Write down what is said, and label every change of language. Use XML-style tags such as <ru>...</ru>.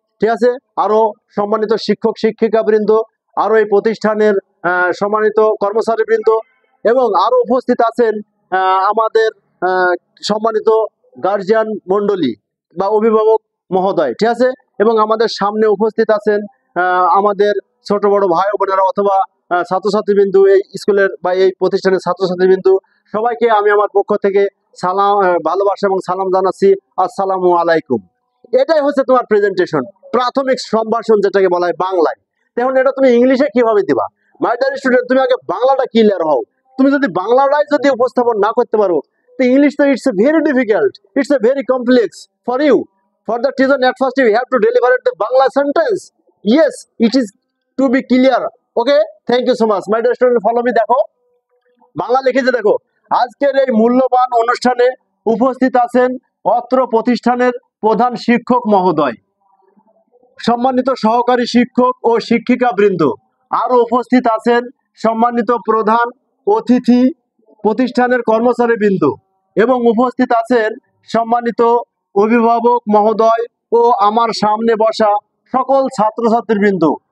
<bn>ঠিক আছে, আরো সম্মানিত শিক্ষক শিক্ষিকা বৃন্দ, আরো এই প্রতিষ্ঠানের সম্মানিত কর্মচারী বৃন্দ, এবং আরো উপস্থিত আছেন আমাদের সম্মানিত গার্জিয়ান মন্ডলী বা অভিভাবক মহোদয়, ঠিক আছে, এবং আমাদের সামনে উপস্থিত আছেন আমাদের ছোট বড় ভাই বোনেরা অথবা ছাত্রছাত্রী বিন্দু, এই স্কুলের বা এই প্রতিষ্ঠানের ছাত্রছাত্রী বিন্দু, সবাইকে আমি আমার পক্ষ থেকে সালাম, ভালোবাসা এবং সালাম জানাচ্ছি। আসসালামু আলাইকুম। এটাই হচ্ছে তোমার প্রেজেন্টেশন, প্রাথমিক সম্ভাষণ যেটাকে বলা হয় বাংলায়। এখন এটা তুমি ইংলিশে কিভাবে দিবা?</bn> <en>my dear student,</en> <bn>তুমি আগে বাংলাটা ক্লিয়ার হও। তুমি যদি বাংলাটাই যদি উপস্থাপন না করতে পারো, তো ইংলিশ তো</bn> <en>It's a very difficult, it's a very complex for you. For that reason, at first you have to deliver the Bangla sentence. Yes, it is to be clear. Okay, thank you so much. My dear student, follow me.</en> <bn>দেখো বাংলা লিখেছে, দেখো আজকের এই মূল্যবান অনুষ্ঠানে উপস্থিত আছেন অত্র প্রতিষ্ঠানের প্রধান শিক্ষক মহোদয়, সম্মানিত সহকারী শিক্ষক ও শিক্ষিকা বৃন্দ, আরো উপস্থিত আছেন সম্মানিত প্রধান অতিথি প্রতিষ্ঠানের কর্মচারী বৃন্দ, এবং উপস্থিত আছেন সম্মানিত অভিভাবক মহোদয় ও আমার সামনে বসা সকল ছাত্রছাত্রী বৃন্দ।</bn>